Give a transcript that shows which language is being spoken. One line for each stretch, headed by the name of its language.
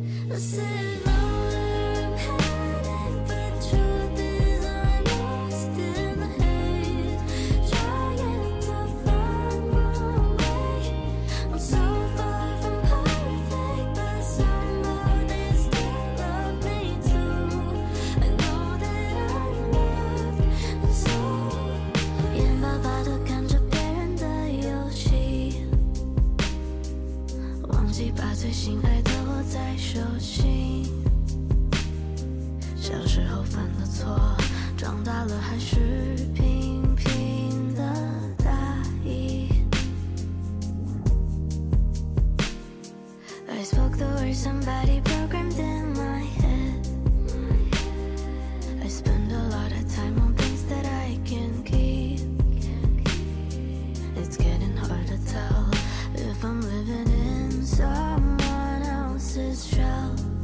English: I said no, I'm headed, but truth is I'm lost in the haze, trying to find my way. I'm so far from perfect, but somehow they still love me too. I know that I'm loved, so
Chinese: 眼巴巴地看着别人的游戏，忘记把最心爱的握在手心。小时候犯的错，长大了还是频频的大意。
English: I spoke the words somebody programmed in my head. I spend a lot of time on things that I can keep. It's getting hard to tell if I'm living in someone else's shell.